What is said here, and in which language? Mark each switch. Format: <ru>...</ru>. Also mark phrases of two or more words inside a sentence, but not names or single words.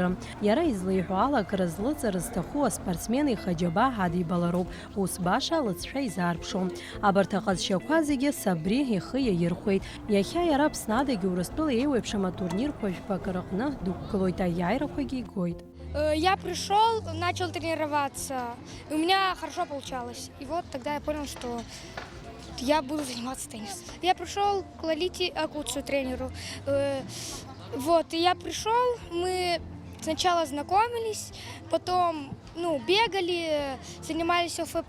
<ab>Иара излеиҳәо ала акыр злыҵара зҭаху аспортсмен ихаџьаба ҳадибалароуп, ус баша лыҵшәа изаарԥшом. Абарҭ аҟазшьақәа зегьы Сабри ихы иаирхәеит. Иахьа иара Аԥснадагьы Урыстәыла еиуеиԥшым атурнирқәа жәпак рыҟны дықәгылоит, аиааирақәагьы игоит.</ab> <ru>Я пришел, начал тренироваться, и у меня хорошо получалось. И вот тогда я понял, что я буду заниматься теннисом. Я пришел к Лолите Акуцу, тренеру. Вот, и я пришел, мы сначала знакомились, потом бегали, занимались ОФП.</ru>